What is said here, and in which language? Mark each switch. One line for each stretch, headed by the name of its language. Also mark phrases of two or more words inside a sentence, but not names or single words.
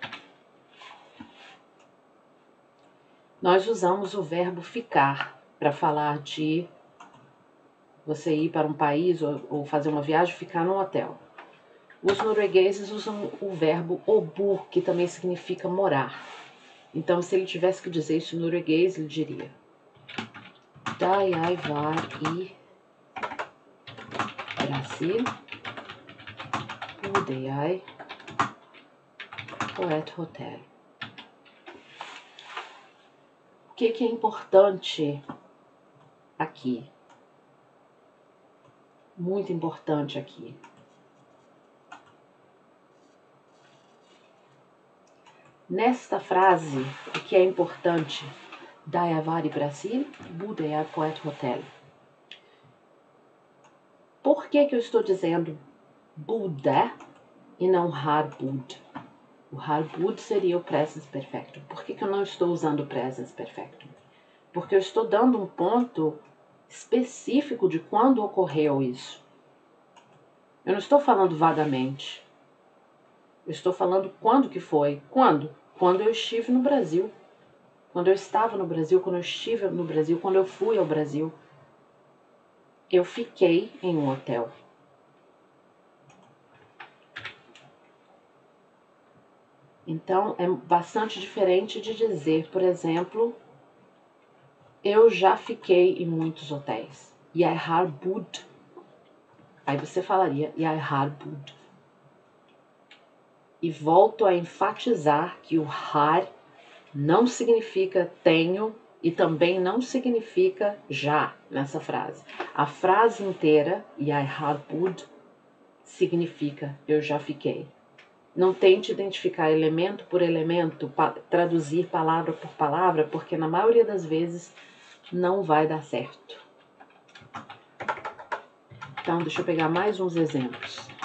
Portuguese: Nós usamos o verbo ficar para falar de você ir para um país ou fazer uma viagem, ficar num hotel. Os noruegueses usam o verbo obu, que também significa morar. Então, se ele tivesse que dizer isso em norueguês, ele diria:
Norwegian: Da jeg var i Brasil, bodde jeg på et hotel.
Portuguese: O que é importante aqui? Muito importante aqui. Nesta frase, o que é importante?
Norwegian: Da jeg var i Brasil, bodde jeg på et hotel.
Portuguese: Por que eu estou dizendo bodde e não
Norwegian: har bodd?
Portuguese: O
Norwegian: har bodd
Portuguese: seria o
Norwegian: presens perfectum.
Portuguese: Por que eu não estou usando o
Norwegian: presens perfectum?
Portuguese: Porque eu estou dando um ponto específico de quando ocorreu isso. Eu não estou falando vagamente. Eu estou falando quando que foi. Quando? Quando eu estive no Brasil. Quando eu estava no Brasil, quando eu estive no Brasil, quando eu fui ao Brasil. Eu fiquei em um hotel. Então, é bastante diferente de dizer, por exemplo, eu já fiquei em muitos hotéis.
Norwegian: Jeg har bodd.
Portuguese: Aí você falaria,
Norwegian: jeg har bodd.
Portuguese: E volto a enfatizar que o har não significa tenho e também não significa já nessa frase. A frase inteira,
Norwegian: jeg har bodd,
Portuguese: significa eu já fiquei. Não tente identificar elemento por elemento, traduzir palavra por palavra, porque na maioria das vezes não vai dar certo. Então, deixa eu pegar mais uns exemplos.